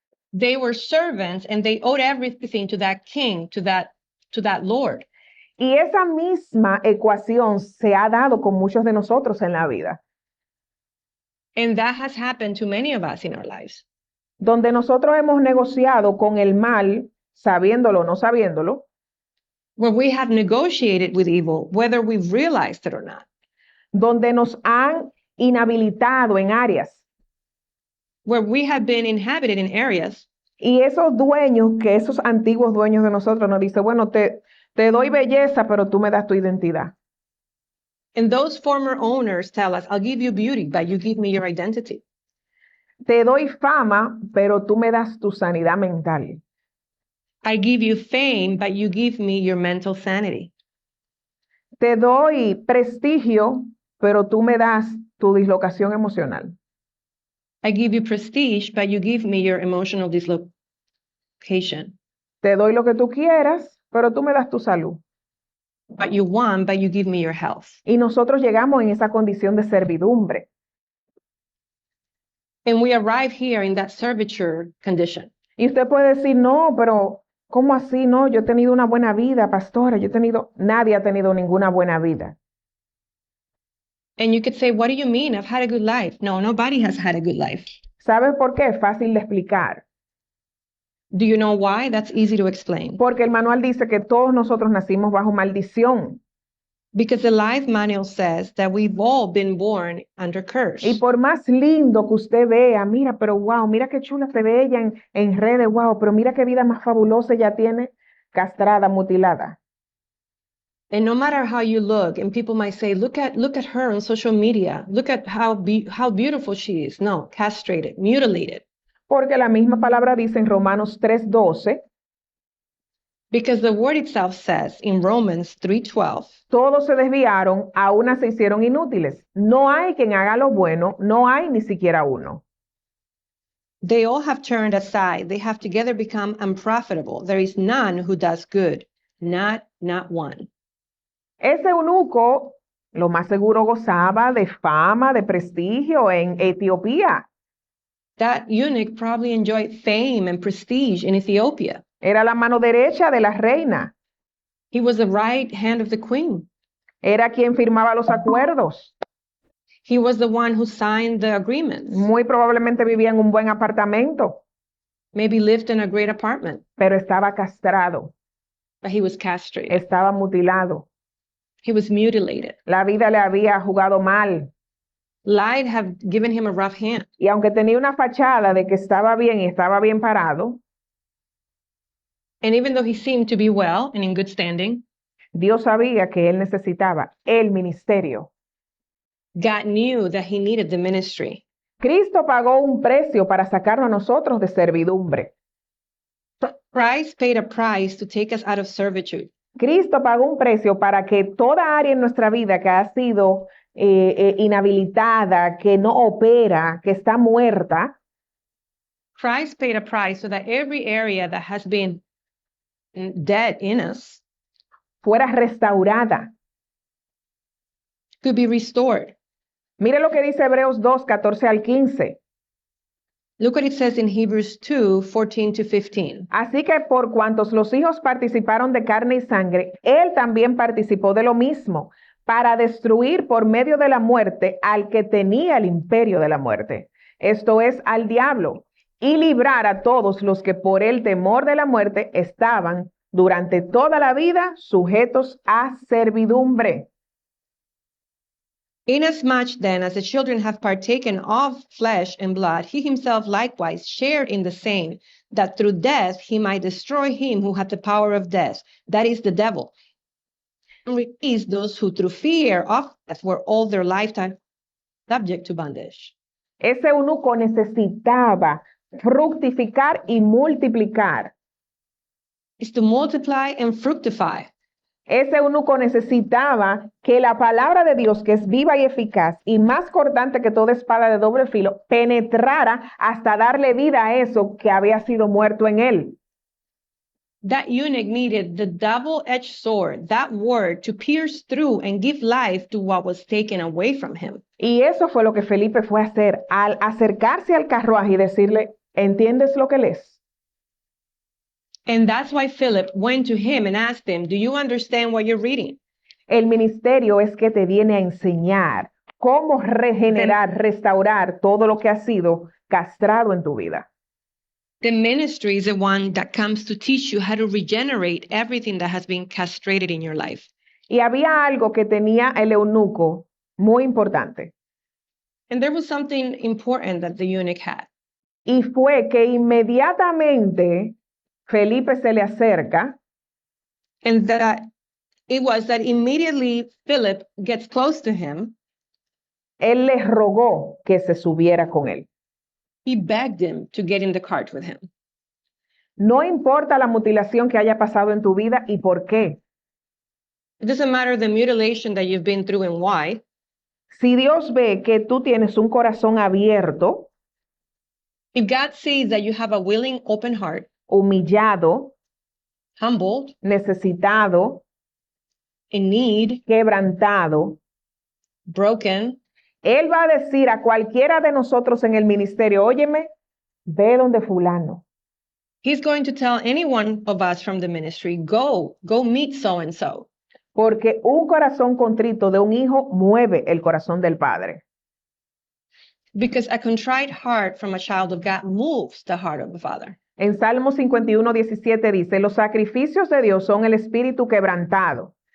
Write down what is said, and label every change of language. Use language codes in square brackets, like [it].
[en] they were servants and they owed everything to that king, to that lord. [es] Y esa misma ecuación se ha dado con muchos de nosotros en la vida, [en] And that has happened to many of us in our lives, [es] donde nosotros hemos negociado con el mal, sabiéndolo o no sabiéndolo, [en] where we have negotiated with evil, whether we've realized it or not, [es] donde nos han inhabilitado en áreas. [en] where we have been inhabited in areas. [es] Y esos dueños, que esos antiguos dueños de nosotros nos dicen, bueno, te doy belleza, pero tú me das tu identidad. [en] And those former owners tell us, I'll give you beauty, but you give me your identity. [es] Te doy fama, pero tú me das tu sanidad mental. [en] I give you fame, but you give me your mental sanity. [es] Te doy prestigio, pero tú me das tu dislocación emocional. [en] I give you prestige, but you give me your emotional dislocation. [es] Te doy lo que tú quieras, pero tú me das tu salud. [en] What you want, but you give me your health. [es] Y nosotros llegamos en esa condición de servidumbre. [en] And we arrive here in that servitude condition. [es] Y usted puede decir, no, pero ¿cómo así? No, yo he tenido una buena vida, pastora. Nadie ha tenido ninguna buena vida. [en] And you could say, what do you mean? I've had a good life. No, nobody has had a good life. [es] ¿Sabe por qué? Es fácil de explicar. [en] Do you know why? That's easy to explain. [es] Porque el manual dice que todos nosotros nacimos bajo maldición. [en] Because the life manual says that we've all been born under curse. [es] Y por más lindo que usted vea, mira, pero wow, mira qué chula se ve ella en redes, wow, pero mira qué vida más fabulosa ella tiene, castrada, mutilada. [en] And no matter how you look, and people might say, look at her on social media. Look at how beautiful she is. No, castrated, mutilated. [es] Porque la misma palabra dice en Romanos 3:12, [en] Because the word itself says in Romans 3:12, [es] todos se desviaron, a una se hicieron inútiles. No hay quien haga lo bueno, no hay ni siquiera uno. [en] they all have turned aside. They have together become unprofitable. There is none who does good, not one. [es] Ese eunuco, lo más seguro gozaba de fama, de prestigio en Etiopía. [en] That eunuch probably enjoyed fame and prestige in Ethiopia. [es] Era la mano derecha de la reina. [en] He was the right hand of the queen. [es] Era quien firmaba los acuerdos. [en] He was the one who signed the agreements. [es] Muy probablemente vivía en un buen apartamento, [en] Maybe lived in a great apartment, [es] pero estaba castrado, [en] but he was castrated. [es] estaba mutilado. [en] He was mutilated. [es] La vida le había jugado mal. [en] Life had given him a rough hand. [es] Y aunque tenía una fachada de que estaba bien y estaba bien parado, [en] And even though he seemed to be well and in good standing, [es] Dios sabía que él necesitaba el ministerio. [en] God knew that he needed the ministry. [es] Cristo pagó un precio para sacarnos a nosotros de servidumbre. [en] Christ paid a price to take us out of servitude. [es] Cristo pagó un precio para que toda área en nuestra vida que ha sido inhabilitada, que no opera, que está muerta, [en] Christ paid a price so that every area that has been dead in us [es] fuera restaurada. [en] could be restored. [es] Mire lo que dice Hebreos 2, 14 al 15. [en] Look what it says in Hebrews 2, 14 to 15. [es] Así que por cuantos los hijos participaron de carne y sangre, él también participó de lo mismo, para destruir por medio de la muerte al que tenía el imperio de la muerte, esto es, al diablo, y librar a todos los que por el temor de la muerte estaban durante toda la vida sujetos a servidumbre. [en] Inasmuch then as the children have partaken of flesh and blood, he himself likewise shared in the same, that through death he might destroy him who had the power of death, that is the devil, and release those who through fear of death were all their lifetime subject to bondage. [es] Ese eunuco necesitaba fructificar y multiplicar. [en] Is to multiply and fructify. [es] Ese eunuco necesitaba que la palabra de Dios, que es viva y eficaz y más cortante que toda espada de doble filo, penetrara hasta darle vida a eso que había sido muerto en él. [en] That eunuch needed the double-edged sword, that word, to pierce through and give life to what was taken away from him. [es] Y eso fue lo que Felipe fue a hacer al acercarse al carruaje y decirle, ¿entiendes lo que lees? [en] And that's why Philip went to him and asked him, do you understand what you're reading? [es] El ministerio es que te viene a enseñar cómo regenerar, restaurar todo lo que ha sido castrado en tu vida. [en] The ministry is the one that comes to teach you how to regenerate everything that has been castrated in your life. [es] Y había algo que tenía el eunuco muy importante. [en] And there was something important that the eunuch had. [es] Y fue que inmediatamente Felipe se le acerca. [en] And that it was that immediately Philip gets close to him, [es] Él le rogó que se subiera con él. [en] he begged him to get in the cart with him. [es] No importa la mutilación que haya pasado en tu vida y por qué. [en] It doesn't matter the mutilation that you've been through and why. [es] Si Dios ve que tú tienes un corazón abierto, [en] If God sees that you have a willing, open heart, [es] humillado, [en] humbled, [es] necesitado, [en] in need, [es] quebrantado, [en] broken, [es] Él va a decir a cualquiera de nosotros en el ministerio, óyeme, ve donde fulano. [en] he's going to tell any one of us from the ministry, go meet so-and-so. [es] Porque un corazón contrito de un hijo mueve el corazón del Padre. [en] Because a contrite heart from a child of God moves the heart of the Father. [es] En Salmo 51:17 dice, los sacrificios de Dios son el espíritu quebrantado.